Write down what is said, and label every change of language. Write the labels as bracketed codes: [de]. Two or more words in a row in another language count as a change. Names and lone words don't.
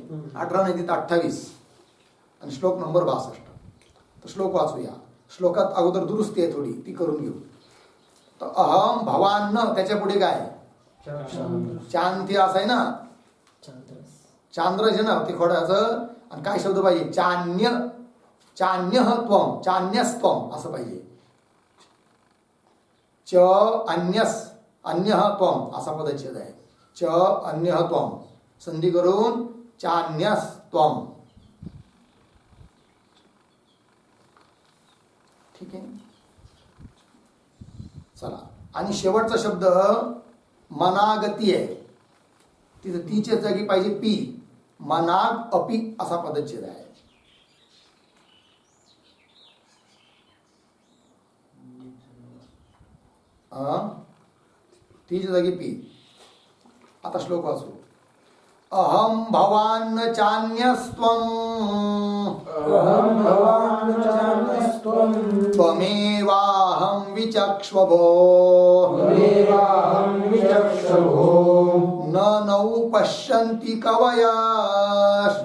[mr] 18 नाही तिथं 28 आणि श्लोक नंबर 62. तर श्लोक वाचूया. श्लोकात अगोदर दुरुस्ती आहे थोडी, ती करून घेऊ. तर अहम भवान, त्याच्या पुढे काय? चांती असं आहे ना, चांद्रज ना ते खोड्याचं. आणि काय शब्द पाहिजे? [sa] चान्य, चान्यः त्वम, चान्यस्त्वम [mr] असं पाहिजे. [sa] च अन्यस, अन्यः त्वम [mr] असा पदच्छेद आहे. [sa] च अन्यः त्वम [mr] संधी करून [sa] चान्यस त्वम. [mr] ठीक आहे, चला. आणि शेवटचा शब्द मनागती आहे. तिथं तीच्या जागी पाहिजे पी. [sa] मनाग अपि [mr] असा पदच्छेद आहे. तीच्या जागी पी. आता श्लोक वाचू. [sa] अहम भवान चान्यस्त्वं, अहं भवान् चान्यस्त्वं, त्वमेवाहं विचक्ष्वभो, त्वमेवाहं विचक्षभो, न नौ पश्यन्ति कवयः,